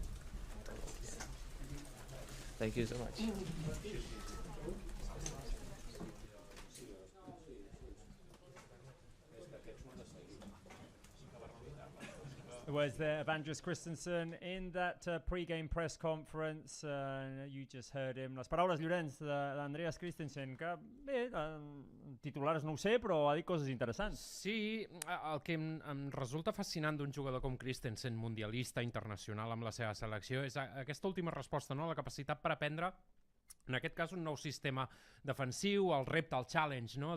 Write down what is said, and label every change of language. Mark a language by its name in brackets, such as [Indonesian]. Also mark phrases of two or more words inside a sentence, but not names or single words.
[English] Thank you so much. It was Andreas Christensen in that pre-game press conference. You just heard him. [Catalan] Les paraules, Llorenç, d'Andreas Christensen, que bé, titulars no ho sé, però ha dit coses interessants. Sí, el que em resulta fascinant d'un jugador com Christensen, mundialista, internacional amb la seva selecció, és aquesta última resposta, no? La capacitat per aprendre, en aquest cas, un nou sistema defensiu, el repte, el challenge, no?